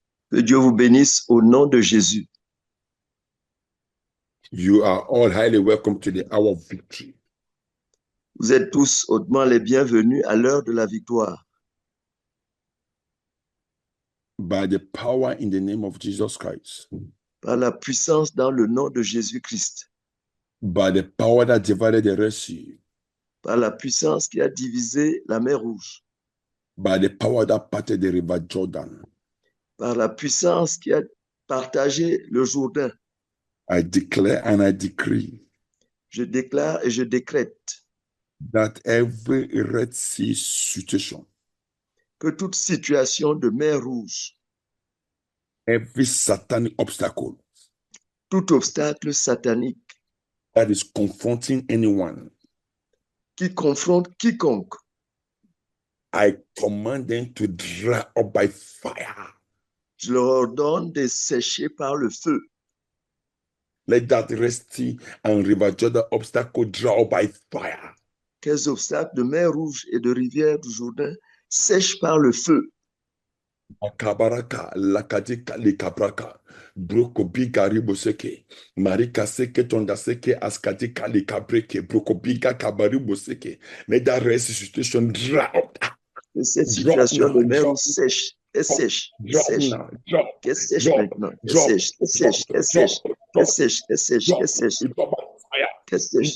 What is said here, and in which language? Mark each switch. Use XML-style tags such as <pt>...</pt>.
<fr>Que Dieu vous bénisse au nom de Jésus.</fr> <en>You are all highly welcome to the hour of victory.</en> <fr>Vous êtes tous hautement les bienvenus à l'heure de la victoire.</fr> <en>By the power in the name of Jesus Christ.</en> <fr>Par la puissance dans le nom de Jésus-Christ.</fr> <en>By the power that divided the Red Sea.</en> <fr>Par la puissance qui a divisé la mer Rouge.</fr> <en>By the power that parted the river Jordan.</en> <fr>Par la puissance qui a partagé le Jourdain.</fr> <en>I declare and I decree.</en> <fr>Je déclare et je décrète.</fr> <en>That every Red Sea situation.</en> <fr>Que toute situation de mer Rouge.</fr> <en>Every satanic obstacle.</en> <fr>Tout obstacle satanique.</fr> <en>That is confronting anyone.</en> <fr>Qui confronte quiconque.</fr> <en>I command them to dry up by fire.</en> <fr>Je leur ordonne de sécher par le feu.</fr> <en>Let that Red Sea and River Jordan obstacle dry up by fire.</en> <fr>Quels obstacles de mer Rouge et de rivière du Jourdain sèchent par le feu. Akabaraka, lakadika, likabraka, brokobiga riboseke, marika seke tondaseke, askadika likabreke, brokobiga kabariboseke.</fr> <en>Let that Red Sea situation dry up.</en> <fr>Cette situation de mer Rouge sèche. Elle sèche, elle sèche, qu'elle sèche maintenant, elle sèche, elle sèche, elle sèche, elle sèche, elle sèche, elle sèche, qu'elle sèche.</fr>